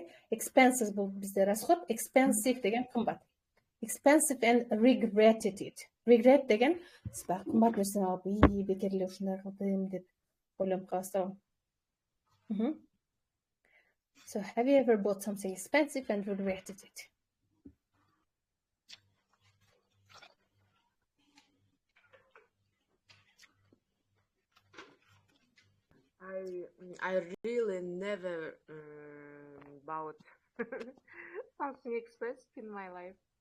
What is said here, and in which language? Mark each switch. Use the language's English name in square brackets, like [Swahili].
[Kyrgyz] Expensive бул бизде расход. Expensive деген кымбат. [English] Expensive and regretted it. [Kyrgyz] Regret деген сбак кымбат нерсени алып, бекер эле ушундай кылдым деп ойлонуп каласың. [English] So have you ever bought something expensive and regretted it? I really never bought something expensive in my life.